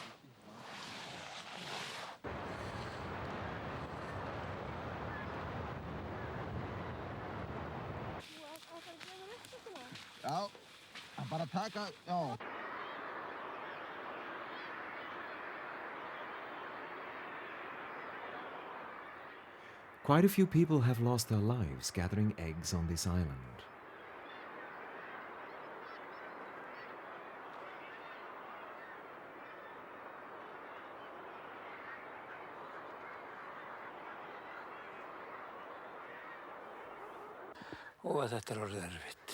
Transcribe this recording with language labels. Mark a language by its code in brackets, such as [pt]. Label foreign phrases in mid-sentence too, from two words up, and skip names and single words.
[is] Þú átt að gefa upptökuna? Já, bara taka, já. [en] Quite a few people have lost their lives gathering eggs on this island. [is] Og þetta orðið erfitt.